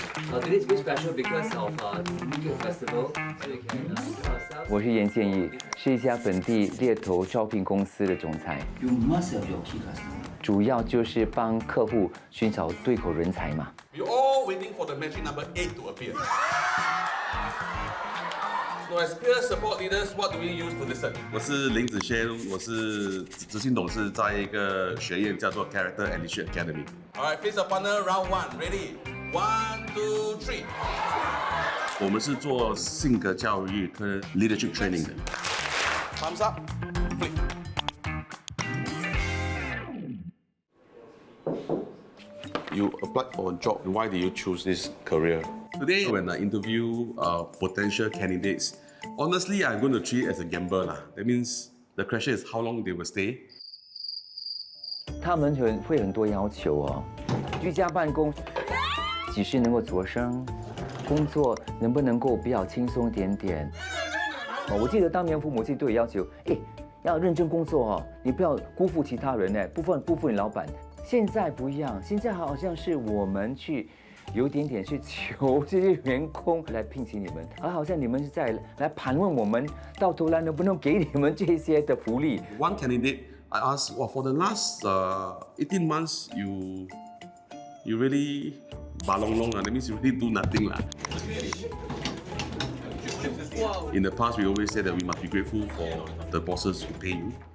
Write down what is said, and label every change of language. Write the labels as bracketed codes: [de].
[en] Today's very special because of Weekend Festival, so you can ourselves. [zh] 我是严建议，是一家本地猎头招聘公司的总裁， [en] You must have your key customer. [zh] 主要就是帮客户寻找对口人才嘛。 [en] We're all waiting for the magic number 8 to appear. So as peer support leaders, what do we use to listen? [zh] 我是林子轩，我是执行董事，在一个学院叫做 Character and Leadership Academy。 [en] All right, face a partner, round 1. Ready? 1, 2, 3. [zh] 我们是做性格教育跟 leadership training 的。 [en] Thumbs up. Flick. You applied for a job. Why did you choose this career? Today, when I interview potential candidates, honestly, I'm going to treat it as a gamble lah. That means the question is how long they will stay. [zh] 他们会很多要求哦，居家办公，几时能够着生，工作能不能够比较轻松一点点。我记得当年父母亲对我要求，要认真工作哦，你不要辜负其他人辜负你老板。现在不一样，现在好像是我们去有点点去求这些员工来聘请你们，而好像你们是在来盘问我们，到头来能不能给你们这些的福利。 [en] One candidate, I asked, well, for the last 18 months, you really balong long, that means you really do nothing lah. In the past, we always say that we must be grateful for the bosses who pay you.